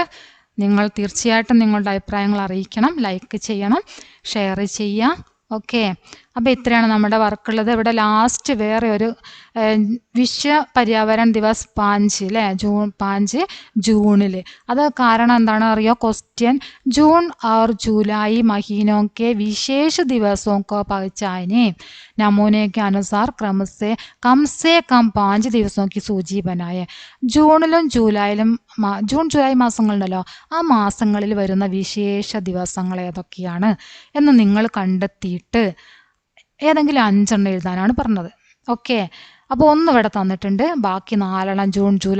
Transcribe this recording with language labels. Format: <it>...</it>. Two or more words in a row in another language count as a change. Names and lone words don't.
<ml>നിങ്ങൾ തീർച്ചയായിട്ടും നിങ്ങളുടെ അഭിപ്രായങ്ങൾ അറിയിക്കണം, ലൈക്ക് ചെയ്യണം, ഷെയർ ചെയ്യുക. ഓക്കെ. അപ്പോൾ ഇത്രയാണ് നമ്മുടെ വർക്കുള്ളത്. ഇവിടെ ലാസ്റ്റ് വേറെ ഒരു</ml> <hi>विश्व पर्यावरण दिवस</hi> <ml>5 അല്ലേ, ജൂൺ 5 ജൂണിൽ. അത് കാരണം എന്താണ് അറിയോ? ക്വസ്റ്റ്യൻ</ml> <hi>जून और जुलाई महीनों के विशेष दिवसों को पहचाने, नमूने के अनुसार क्रम से कम 5 ദിവസോं की सूची बनाए.</hi> <ml>ജൂണിലും ജൂലൈയിലും ജൂൺ ജൂലൈ മാസങ്ങളുണ്ടല്ലോ, ആ മാസങ്ങളിൽ വരുന്ന വിശേഷ ദിവസങ്ങൾ ഏതൊക്കെയാണ് എന്ന് നിങ്ങൾ കണ്ടെത്തിയിട്ട് ഏതെങ്കിലും 5 എഴുതാനാണ് പറഞ്ഞത്. ഓക്കെ. അപ്പോൾ 1 ഇവിടെ തന്നിട്ടുണ്ട്, ബാക്കി 4 ജൂൺ ജൂലൈ.</ml>